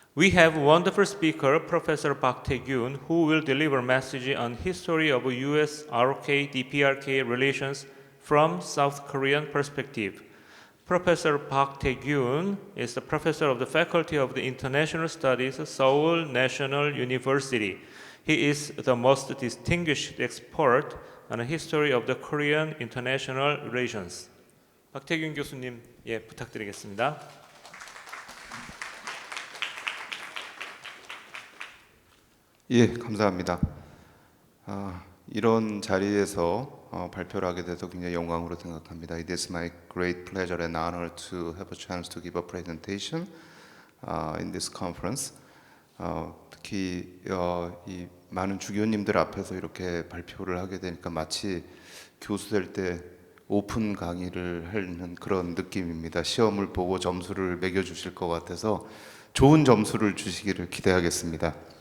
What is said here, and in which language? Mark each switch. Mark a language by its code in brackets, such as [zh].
[en] We have wonderful speaker, Professor Park Tae-gyun, who will deliver message on history of US-ROK DPRK relations from South Korean perspective. Professor Park Tae-gyun is the professor of the Faculty of the International Studies, Seoul National University. He is the most distinguished expert on the history of the Korean international relations. [ko] 박태균 교수님, 부탁드리겠습니다. 감사합니다. 이런 자리에서 발표를 하게 돼서 굉장히 영광으로 생각합니다. [en] It is my great pleasure and honor to have a chance to give a presentation in this conference. [ko] 특히 이 많은 주교님들 앞에서 이렇게 발표를 하게 되니까 마치 교수 될 때 오픈 강의를 하는 그런 느낌입니다. 시험을 보고 점수를 매겨주실 것 같아서 좋은 점수를 주시기를 기대하겠습니다.